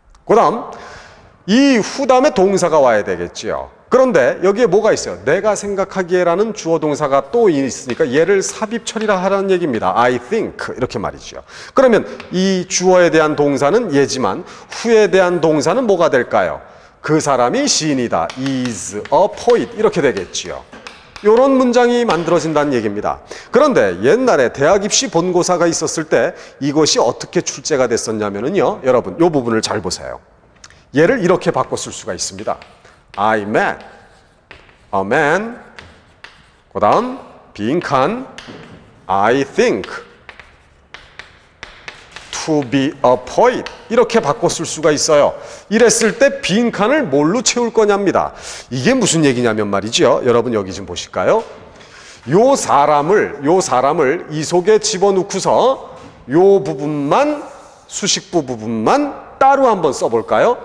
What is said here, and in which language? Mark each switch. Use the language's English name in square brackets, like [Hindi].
[Korean] 그 다음 이 후 다음에 동사가 와야 되겠지요. 그런데 여기에 뭐가 있어요? 내가 생각하기에라는 주어 동사가 또 있으니까 얘를 삽입 처리라 하라는 얘기입니다. [English] I think [Korean] 이렇게 말이죠. 그러면 이 주어에 대한 동사는 얘지만 후에 대한 동사는 뭐가 될까요? 그 사람이 시인이다. [English] is a poet [Korean] 이렇게 되겠지요. 이런 문장이 만들어진다는 얘기입니다. 그런데 옛날에 대학 입시 본고사가 있었을 때 이것이 어떻게 출제가 됐었냐면요. 여러분 이 부분을 잘 보세요. 얘를 이렇게 바꿔 쓸 수가 있습니다. [English] I met a man. [Korean] 그 다음 빈칸 [English] I think to be a poet. [Korean] 이렇게 바꿔 쓸 수가 있어요. 이랬을 때 빈칸을 뭘로 채울 거냐입니다. 이게 무슨 얘기냐면 말이죠. 여러분 여기 좀 보실까요? 요 사람을 이 속에 집어넣고서 요 부분만 수식부 부분만 따로 한번 써볼까요?